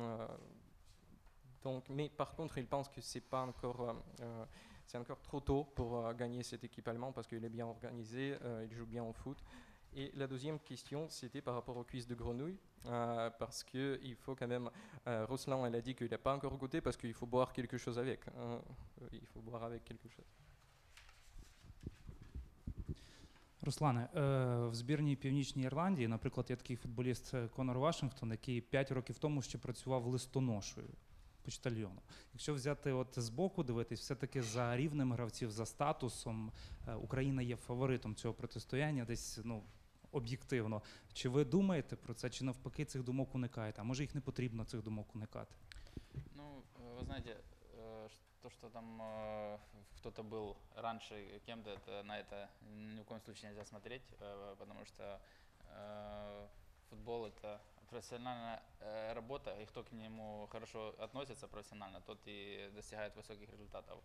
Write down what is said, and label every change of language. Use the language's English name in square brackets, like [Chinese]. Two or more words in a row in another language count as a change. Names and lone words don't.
[French] Donc, mais par contre, il pense que c'est encore trop tôt pour gagner cette équipe allemande parce qu'il est bien organisé, il joue bien au foot. Et la deuxième question, c'était par rapport aux cuisses de grenouille, parce qu'il faut quand même, Ruslan, elle a dit qu'il n'a pas encore goûté parce qu'il faut boire quelque chose avec. Il faut boire avec quelque chose. [Ukrainian] Руслане, в збірній Північній Ірландії, наприклад, є такий футболіст Конор Вашингтон, який 5 років тому ще працював листоношою, почтальйоном. Якщо взяти от збоку дивитись, все-таки за рівнем гравців, за статусом, Україна є фаворитом цього протистояння, десь, об'єктивно. Чи ви думаєте про це, чи навпаки цих думок уникаєте? А може їх не потрібно цих думок уникати? Ну, [Russian] вы знаете, то, что там кто-то был раньше кем-то, на это ни в коем случае нельзя смотреть, потому что футбол — это профессиональная работа, и кто к нему хорошо относится профессионально, тот и достигает высоких результатов.